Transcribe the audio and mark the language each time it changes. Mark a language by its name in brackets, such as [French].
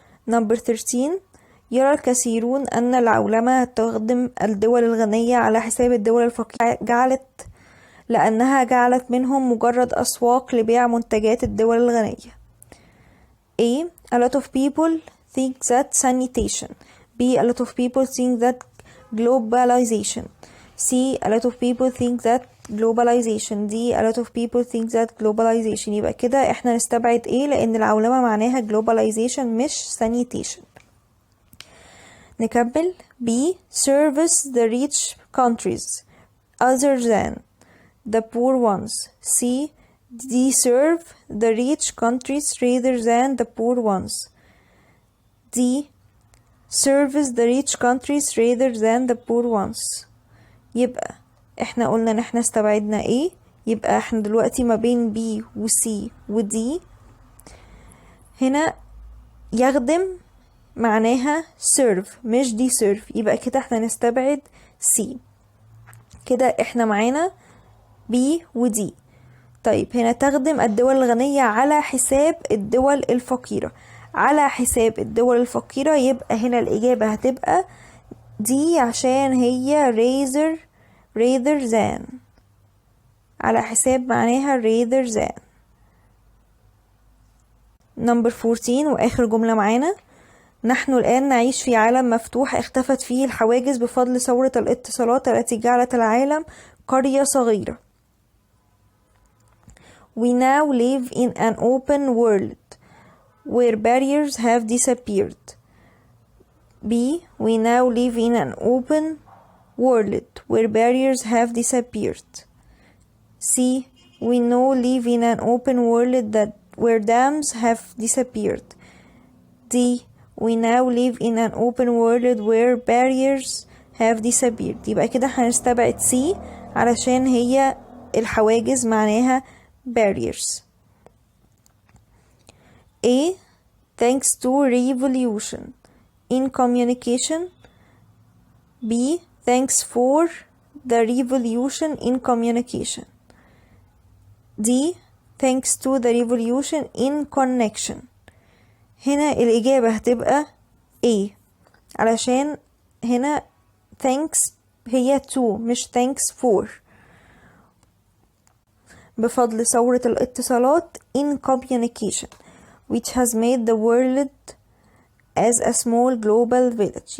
[English] Number 13. [Arabic] يرى الكثيرون أن العولمة تخدم الدول الغنية على حساب الدول الفقيرة لأنها جعلت منهم مجرد أسواق لبيع منتجات الدول الغنية. [English] A. A lot of people think that sanitation. B. A lot of people think that globalization. C. A lot of people think that globalization. D. A lot of people think that globalization. [Arabic] يبقى كده احنا نستبعد ايه لان العولمة معناها globalization مش sanitation. نكمل. B. [English] Service the rich countries other than the poor ones. C. D. Serve the rich countries rather than the poor ones. D. Service the rich countries rather than the poor ones. [Arabic] يبقى احنا قلنا ان احنا استبعدنا ايه، يبقى احنا دلوقتي ما بين B و C و D. هنا يخدم معناها serve مش دي serve، يبقى كده احنا نستبعد C. كده احنا معانا B و D. طيب هنا تخدم الدول الغنية على حساب الدول الفقيرة، على حساب الدول الفقيرة، يبقى هنا الإجابة هتبقى دي عشان هي [English] rather than، [Arabic] على حساب معناها rather than. [English] Number 14 [Arabic] وآخر جملة معانا. نحن الآن نعيش في عالم مفتوح اختفت فيه الحواجز بفضل ثورة الاتصالات التي جعلت العالم قرية صغيرة. [English] We now live in an open world where barriers have disappeared. B. We now live in an open world where barriers have disappeared. C. We now live in an open world where dams have disappeared. D. We now live in an open world where barriers have disappeared. [Arabic] يبقى كده هنستبعد C علشان هي الحواجز معناها barriers. [English] A. Thanks to revolution in communication. B. Thanks for the revolution in communication. D. Thanks to the revolution in connection. [Arabic] هنا الإجابة هتبقى A علشان هنا thanks هي to مش [English] thanks for. [Arabic] بفضل ثورة الاتصالات [English] in communication which has made the world as a small global village.